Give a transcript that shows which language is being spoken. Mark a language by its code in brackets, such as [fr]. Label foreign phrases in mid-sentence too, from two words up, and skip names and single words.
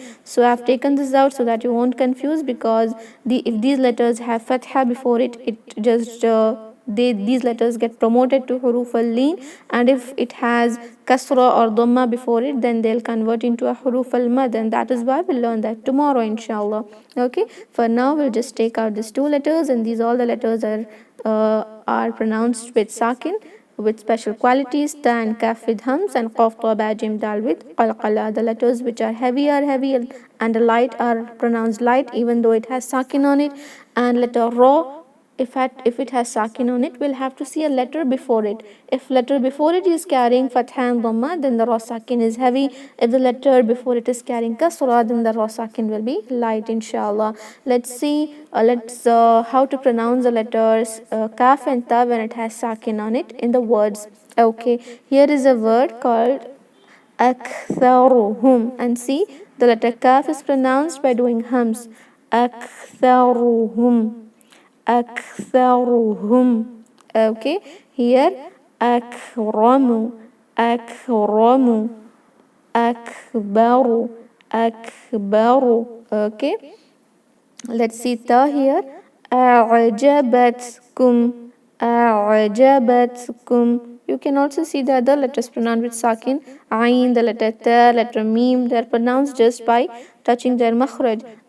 [en] So I've taken this out so that you won't confuse, because if these letters have fatha before it, these letters get promoted to [ar] حروف اللين, [en] and if it has kasra or dhamma before it, then they'll convert into a [ar] حروف المد, [en] and that is why we'll learn that tomorrow, inshallah. Okay, for now we'll just take out these two letters, and all the letters are pronounced with sakin, with special qualities, ta and kaf with hums, and qaf, ta, ba, jim, dal with qalqala. The letters which are heavy and the light are pronounced light even though it has sakin on it. And letter ra, if it has sakin on it, we'll have to see a letter before it. If letter before it is carrying fatha and dhamma, then the ra sakin is heavy. If the letter before it is carrying kasra, then the ra sakin will be light, inshallah. Let's see how to pronounce the letters kaf and ta when it has sakin on it in the words. Okay, here is a word called aktharuhum, and see, the letter kaf is pronounced by doing hums. [ar] أكثرهم، أكثرهم. [en] Okay, here [ar] أكرم، أكرم، أكبر، أكبر. [en] Okay, let's see ta here. [ar] أعجبتكم، أعجبتكم. [en] You can also see the other letters pronounced with sakin. Ain, the letter ta, letter mim, they are pronounced just by touching their makhraj.